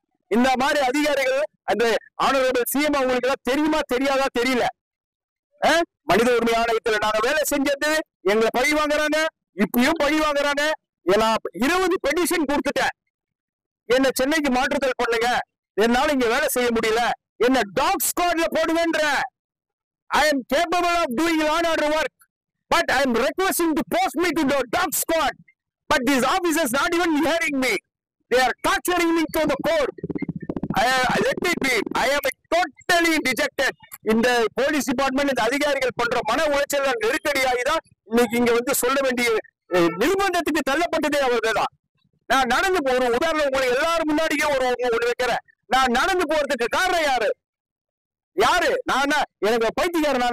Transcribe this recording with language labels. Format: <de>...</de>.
<ta>இந்த மாதிரி அதிகாரிகள் அந்த ஆனரபிள் சிஎம் அவங்களுக்கு எல்லாம் தெரியுமா தெரியாதா தெரியல. மனித உரிமை ஆணையத்துல நாங்க வேலை செஞ்சது எங்களை பழி வாங்குறாங்க, இப்பயும் பழி வாங்குறாங்க. நான் 20 பெட்டிஷன் கொடுத்துட்டேன், என்ன சென்னைக்கு மாற்றுதல் பண்ணுங்க, என்னால இங்க வேலை செய்ய முடியல, என்ன talk ஸ்குவாட்ல போடுவேன்ற.</ta> <en>I am capable of doing law and order work, but I am requesting to post me to the dog squad. But these officers not even hearing me. They are torturing me to the court. Let me be. I am totally dejected.</en> <ta>இந்த police department இந்த அதிகாரிகள் பண்ற மன உளைச்சல் நெருக்கடியாகிதான் இன்னைக்கு இங்க வந்து சொல்ல வேண்டிய நிர்பந்தத்துக்கு தள்ளப்பட்டதே அவர்கள் தான். நான் நடந்து போற உதாரணம் உங்களுக்கு எல்லாரும் முன்னாடியே ஒண்ணு வைக்கிறேன். நான் நடந்து போறதுக்கு காரணம் யாரு? நான் எனக்கு பைத்தியக்காரனா?</ta>